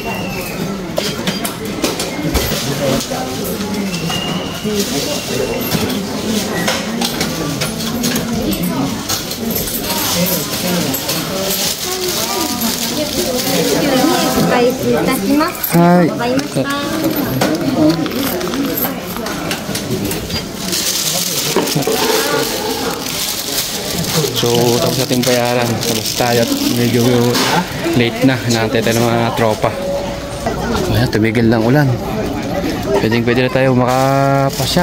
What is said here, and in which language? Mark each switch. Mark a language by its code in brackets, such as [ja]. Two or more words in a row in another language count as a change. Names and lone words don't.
[ja] お返しいたします。ありがとうございました。 [tl] So, tapos natin bayaran. Tapos tayo at medyo late na. Hinaantay tayo ng mga tropa. Ayan, tumigil lang ulan. Pwede na tayo makapasyal.